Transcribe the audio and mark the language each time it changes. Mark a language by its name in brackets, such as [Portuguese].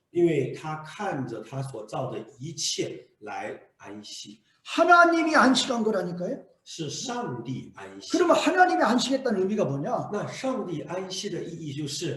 [Chinese] 因为他看着他所造的一切来安息， [Korean] 하나님이 안식한 거라니까요. [Chinese] 是上帝安息。 [Korean] 그러면 하나님이 안식했다는 의미가 뭐냐? [Chinese] 那上帝安息的意义就是，